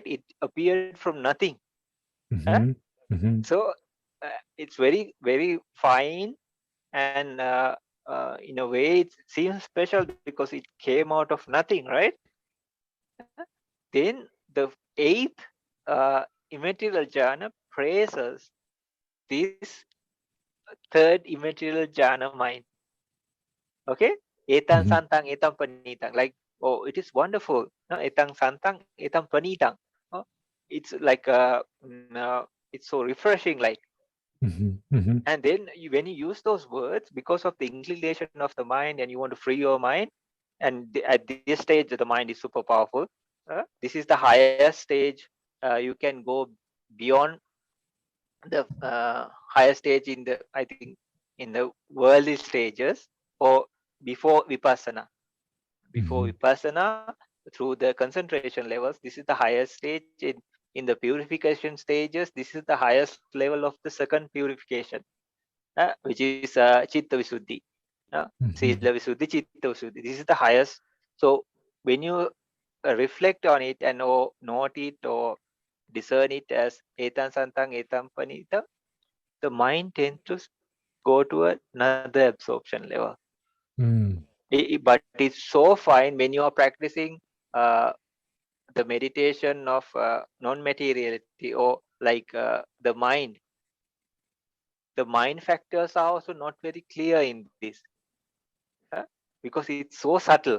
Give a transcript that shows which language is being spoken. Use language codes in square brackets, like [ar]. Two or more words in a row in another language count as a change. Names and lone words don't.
[en] It appeared from nothing. So it's very, very fine, and in a way it seems special because it came out of nothing, right? Then the 8th immaterial jhana praises this third immaterial jhana mind. [pi] Okay, etang santang etang panitang, [en] like, oh, it is wonderful. [pi] Etang santang etang panitang. [en] It's like it's so refreshing, like. And then when you use those words, because of the inclination of the mind and you want to free your mind, and at this stage the mind is super powerful. This is the highest stage. You can go beyond the higher stage in the, I think, in the worldly stages, or before vipassana. Vipassana, through the concentration levels, this is the highest stage. In the purification stages, this is the highest level of the second purification, which is [pi] chitta visuddhi. Sila visuddhi, chitta visuddhi. [en] This is the highest. So when you reflect on it and note it or discern it as [pi] etam santang etam panita, [en] the mind tends to go to another absorption level. But it's so fine when you are practicing the meditation of non-materiality, or like the mind factors are also not very clear in this, because it's so subtle.